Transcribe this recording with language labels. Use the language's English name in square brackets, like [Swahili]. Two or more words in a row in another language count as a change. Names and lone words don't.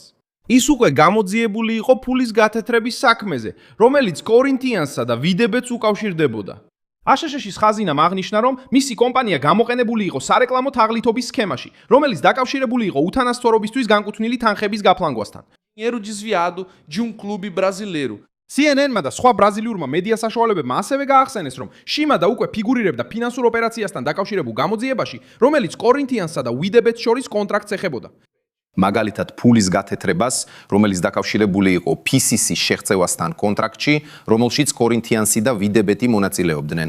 [Georgian] ის უკვე გამოძიებული იყო ფულის გათეთრების საქმეზე, რომელიც კორინთიანსა და ვიდებეთს უკავშირდებოდა. აშშ-ის ხაზინამ აღნიშნა, რომ მისი კომპანია გამოყენებული იყო სარეკლამო თაღლითობის სქემაში, რომელიც დაკავშირებული იყო უთანასწორობისთვის განკუთვნილი თანხების გაფლანგვასთან. [Portuguese] Dinheiro desviado de um clube brasileiro. [Georgian] CNN-მა და სხვა ბრაზილიურმა მედია საშუალებებმა ასევე გაახსენეს, რომ შიმადა უკვე ფიგურირებდა ფინანსურ ოპერაციასთან დაკავშირებულ გამოძიებაში, რომელიც კორინთიანსსა და ვიდებეთს შორის კონტრაქტს ეხებოდა. მაგალითად ფულის გათეთრებას, რომელიც დაკავშირებული იყო PCC-ის შეღწევასთან კონტრაქტში, რომელშიც კორინთიანსი და ვიდებეთი მონაწილეობდნენ.